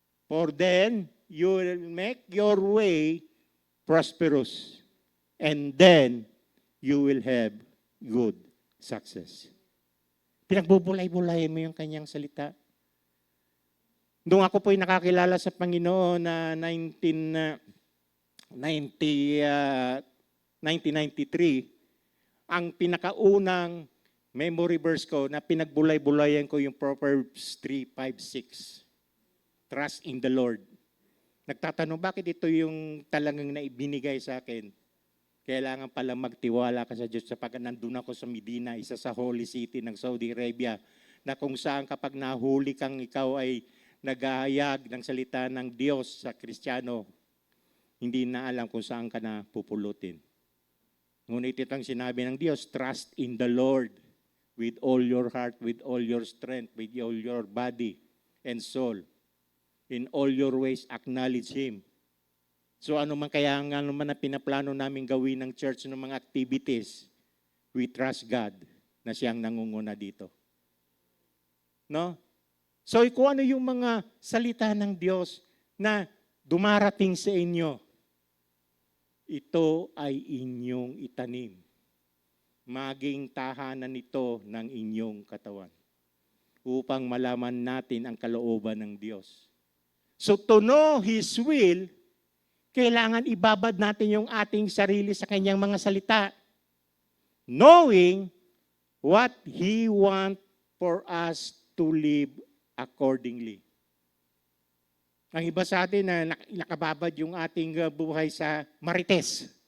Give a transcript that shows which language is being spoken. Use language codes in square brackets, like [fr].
[en] For then, you will make your way prosperous, and then you will have good success. [tl] Pinagbubulay-bulay mo yung kanyang salita. Nung ako po'y nakakilala sa Panginoon na 1993, ang pinakaunang memory verse ko na pinagbulay-bulayan ko yung Proverbs 3:5-6. [en] Trust in the Lord. [tl] Nagtatanong, bakit ito yung talagang naibinigay sa akin? Kailangan pala magtiwala ka sa Diyos sapagkat nandun ako sa Medina, isa sa holy city ng Saudi Arabia, na kung saan kapag nahuli kang ikaw ay nagahayag ng salita ng Diyos sa Kristiyano, hindi na alam kung saan ka na pupulutin. Ngunit itong sinabi ng Diyos, [en] trust in the Lord with all your heart, with all your strength, with all your body and soul. In all your ways, acknowledge Him. [tl] So ano man kaya nga naman na pinaplano namin gawin ng church ng mga activities, [en] we trust God [tl] na siyang nangunguna dito. No? So kung ano yung mga salita ng Diyos na dumarating sa inyo, ito ay inyong itanim. Maging tahanan nito ng inyong katawan upang malaman natin ang kalooban ng Diyos. [en] So to know His will, [tl] kailangan ibabad natin yung ating sarili sa Kanyang mga salita. [en] Knowing what He wants for us to live accordingly. [tl] Ang iba sa atin na nakababad yung ating buhay sa marites.